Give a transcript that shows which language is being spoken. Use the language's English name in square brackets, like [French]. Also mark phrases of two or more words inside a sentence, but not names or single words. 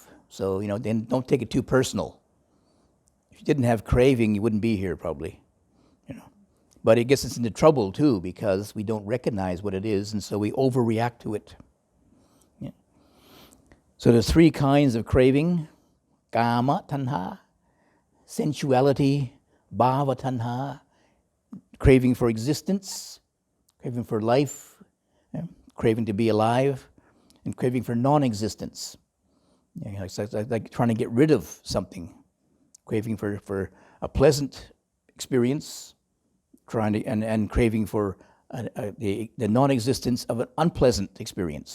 [English] So then don't take it too personal. If you didn't have craving, you wouldn't be here probably. But it gets us into trouble too, because we don't recognize what it is, and so we overreact to it. Yeah. So there's three kinds of craving: [Pali] kama tanha, sensuality, bhava tanha, [English] craving for existence, craving for life, craving to be alive, and craving for non-existence. It's like trying to get rid of something, craving for a pleasant experience, and craving for the non-existence of an unpleasant experience.